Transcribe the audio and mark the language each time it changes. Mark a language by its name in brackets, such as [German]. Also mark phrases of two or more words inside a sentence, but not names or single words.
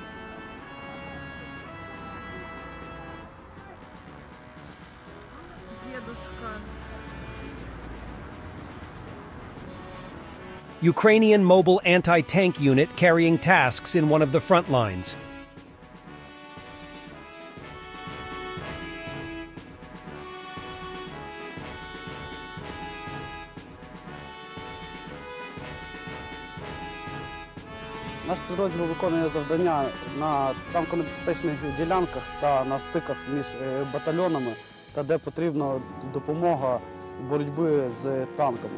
[English] Ukrainian mobile anti-tank unit carrying tasks in one of the front lines. [Ukrainian] Наш підрозділ виконує завдання на танконебезпечних ділянках та на стиках між батальйонами, та де потрібна допомога боротьби з танками.